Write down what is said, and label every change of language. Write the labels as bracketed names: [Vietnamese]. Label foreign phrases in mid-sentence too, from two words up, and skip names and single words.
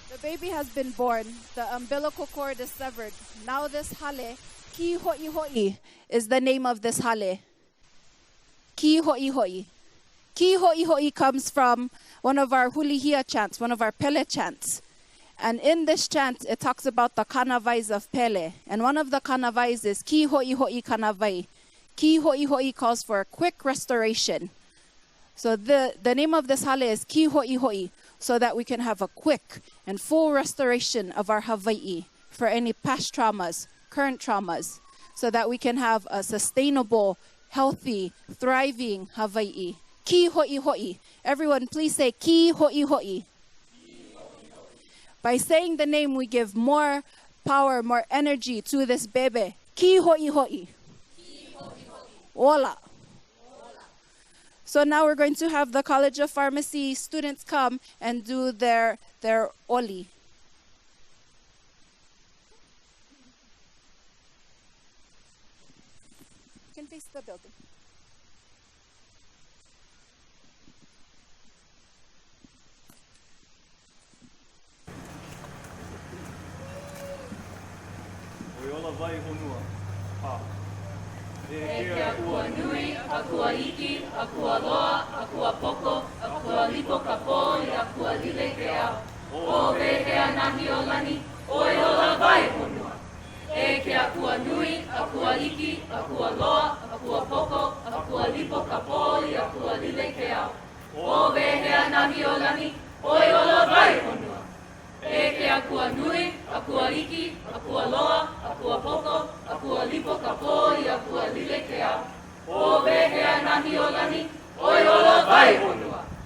[English] baby has been born, the umbilical cord is severed. Now this hale, [Hawaiian] ki ho'i ho'i, [English] is the name of this hale. [Hawaiian] Ki ho'i ho'i. Ki ho'i ho'i [English] comes from one of our hulihia chants, one of our Pele chants. And in this chant, it talks about the kanavais of Pele. And one of the kanavais is [Hawaiian] ki ho'i ho'i kanavai. Ki ho'i ho'i [English] calls for a quick restoration. So the name of this hale is [Hawaiian] ki ho'i ho'i, [English] so that we can have a quick and full restoration of our Hawaii for any past traumas, current traumas, so that we can have a sustainable, healthy, thriving Hawaii. [Hawaiian] Ki ho'i ho'i. [English] Everyone, please say [Hawaiian] ki ho'i ho'i. [English] By saying the name, we give more power, more energy to this bebe. [Hawaiian] Ki ho'i ho'i. Ola. [English] So now we're going to have the College of Pharmacy students come and do their oli. You can face the building. [Hawaiian] Akua nui, akua iki, akua loa, akua poko, akua lipo kapoi, akua lile kea. O vehea nahi o lani, oi ola vai honua. E ke akua nui, akua iki, akua loa, akua poko, akua lipo kapoi, akua lile kea. O vehea nahi o lani, oi ola vai honua. E ke akua nui, akua iki, akua loa, akua poko, akua lipo kapoi, akua lile kea. O vehea nahi o lani, oi ola vai honua.